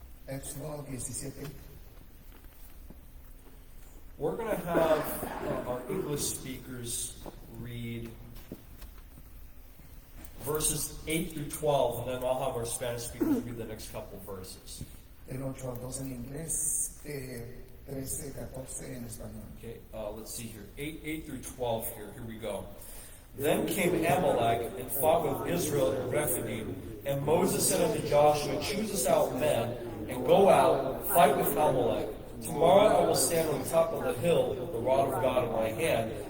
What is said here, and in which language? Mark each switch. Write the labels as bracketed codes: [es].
[es] Éxodo 17. [en] We're going to have our English speakers read verses 8 through 12, and then I'll have our Spanish speakers read the next couple verses. [es] Del 8 al 12 en inglés, 13, 14 en español. [en] Okay, let's see here. 8 through 12 here. Here we go. Then came Amalek and fought with Israel in Rephidim. And Moses said unto Joshua, choose us out men, and go out, fight with Amalek. Tomorrow I will stand on the top of the hill with the rod of God in my hand.